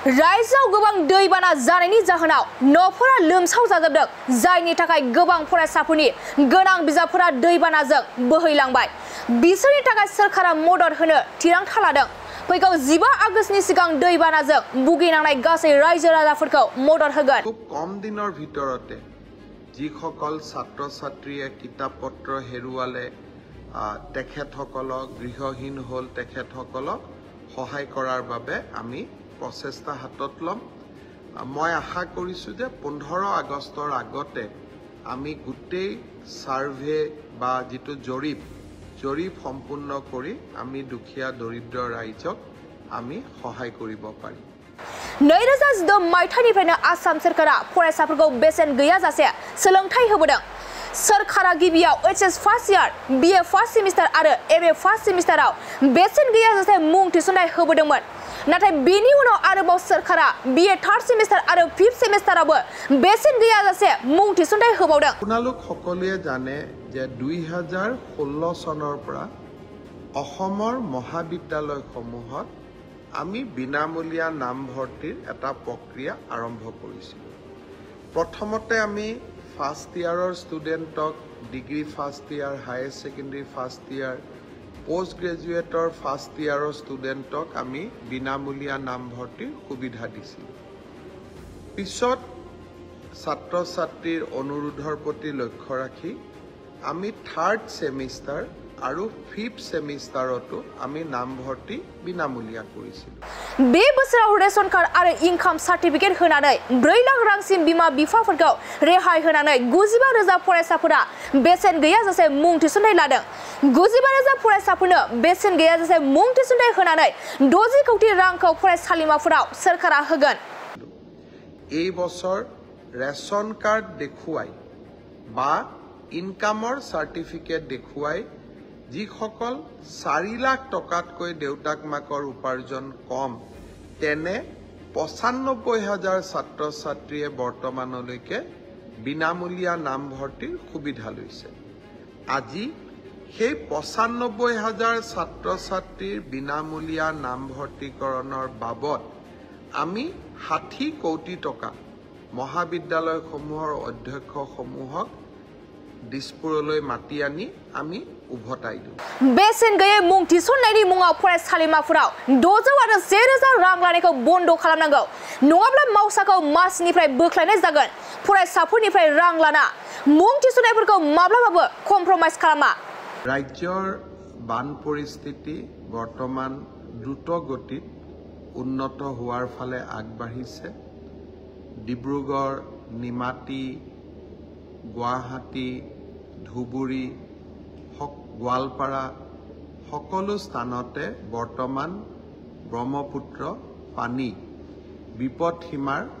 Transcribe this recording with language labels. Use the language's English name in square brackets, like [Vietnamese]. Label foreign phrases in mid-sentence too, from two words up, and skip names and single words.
[Bodo] रायजोआव गोबां दैबाना जानायनि जाहोनाव न'फोरा लोमसाव जाजोबदों जायनि थाखाय गोबां फरायसाफोरनि गोनां बिजाबफोरा दैबानाजों बोहैलांबाय बिसोरनि थाखाय सरकारा मदद होनो थिरांथा लादों फैगौ 15 आगस्तनि सिगां दैबानाजों भुगिनांनाय गासै रायजो राजाफोरखौ मदद होगोन [Assamese] খুব কম দিনৰ ভিতৰতে যিসকল ছাত্ৰ ছাত্ৰীয়ে কিতাপ পত্ৰ হেৰুৱালে তেখেতসকলক গৃহহীন হ'ল তেখেতসকলক সহায় কৰাৰ বাবে আমি প্ৰচেষ্টা হাতত ল'ম মই আশা কৰিছো যে 15 আগষ্টৰ আগতে আমি গোটেই সাৰ্ভে বা যেটো জৰীপ সম্পূৰ্ণ কৰি আমি দুখীয়া দৰিদ্ৰ ৰাইজক আমি সহায় কৰিব পাৰিম [Bodo] 2016 मायथाइनिफ्रायनो आसाम सरकारा फरायसाफोरखौ बेसेन गैयाजासे सोलोंथाय होबोदों सरकारा गिबियाव [English] HS first year BA first semester [Bodo] आरो [English] MA first semester [Bodo] बेसेन गैयाजासे मुं थिसननाय होबोदोंमोन नाथाय बेनि उनाव आरोबाव सरकारा [English] BA third semester [Bodo] आरो [English] fifth semester [Bodo] बेसेन गैयाजासे मुं थिसननाय होबावदों [Assamese] আপোনালোক সকলোৱে জানে যে 2016 চনৰ পৰা অসমৰ মহাবিদ্যালয়সমূহত আমি বিনামূলীয়া নামভৰ্তিৰ এটা প্ৰক্ৰিয়া আৰম্ভ কৰিছিলোঁ প্ৰথমতে আমি [English] first year student degree first year higher secondary first year post graduate first year student [Assamese] আমি বিনামূলীয়া নামভৰ্তিৰ সুবিধা দিছিলোঁ পিছত ছাত্ৰ ছাত্ৰীৰ অনুৰোধৰ প্ৰতি লক্ষ্য ৰাখি আমি [English] third semester [Assamese] আৰু [English] fifth semester [Assamese] আমি নামভৰ্তি বিনামূলীয়া কৰিছিলোঁ [Bodo] बे बोसोराव [English] ration card [Bodo] आरो [English] income certificate [Bodo] होनानै 4 लाख रांसिम बिमा बिफाफोरखौ रेहाय होनानै 95,000 फरायसाफोरा बेसेन गैयाजासे मुं थिसननाय लादों 95,000 फरायसाफोरनो बेसेन गैयाजासे मुं थिसननाय होनानै 60 कोटी रांखौ फरायसालिमाफोराव सरकारा होगोन [Assamese] এই বছৰ [English] ration card [Assamese] দেখুৱাই বা [English] income certificate [Assamese] দেখুৱাই যিসকল 4 লাখ টকাতকৈ দেউতাক মাকৰ উপাৰ্জন কম তেনে 95,000 ছাত্ৰ ছাত্ৰীয়ে বৰ্তমানলৈকে বিনামূলীয়া নামভৰ্তিৰ সুবিধা লৈছে আজি সেই 95,000 ছাত্ৰ ছাত্ৰীৰ বিনামূলীয়া নামভৰ্তিকৰণৰ বাবদ আমি 60 কোটি টকা মহাবিদ্যালয়সমূহৰ অধ্যক্ষসমূহক দিছপুৰলৈ মাতি আনি আমি উভতাই দিওঁ [Bodo] बेसेन गैयै मुं थिसननायनि मुङाव फरायसालिमाफोराव 600 आरो 1000 रां लानायखौ बन्द खालामनांगौ नङाब्ला मावसाखौ मासिनिफ्राय बोख्लायनाय जागोन फरायसाफोरनिफ्राय रां लाना मुं थिसननायफोरखौ माब्लाबाबो कमप्रमाइज खालामा [Assamese] ৰাজ্যৰ বান পৰিস্থিতি বৰ্তমান দ্ৰুত গতিত উন্নত হোৱাৰ ফালে আগবাঢ়িছে ডিব্ৰুগড় নিমাতী গুৱাহাটী ধুবুৰী গোৱালপাৰা সকলো স্থানতে বৰ্তমান ব্ৰহ্মপুত্ৰ পানী বিপদ সীমাৰ